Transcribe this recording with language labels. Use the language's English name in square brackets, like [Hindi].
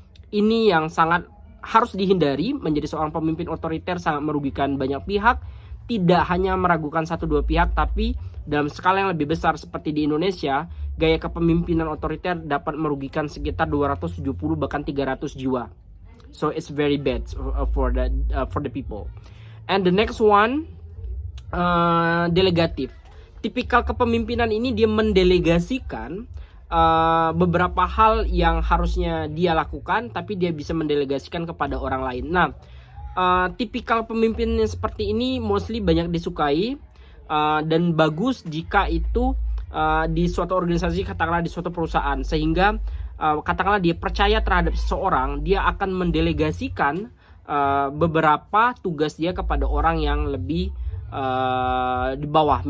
[Indonesian] Ini yang sangat harus dihindari. Menjadi seorang pemimpin otoriter sangat merugikan banyak pihak, tidak hanya meragukan 1-2 pihak, tapi dalam skala yang lebih besar seperti di Indonesia, gaya kepemimpinan otoriter dapat merugikan sekitar 270 bahkan 300 jiwa. [English] So it's very bad for the people. And the next one, delegatif. [Indonesian] Tipikal kepemimpinan ini dia mendelegasikan beberapa hal yang harusnya dia lakukan, tapi dia bisa mendelegasikan kepada orang lain. Nah, tipikal pemimpin yang seperti ini mostly banyak disukai, dan bagus jika itu di suatu organisasi, katakanlah di suatu perusahaan, sehingga katakanlah dia percaya terhadap seseorang, dia akan mendelegasikan beberapa tugas dia kepada orang yang lebih di bawah.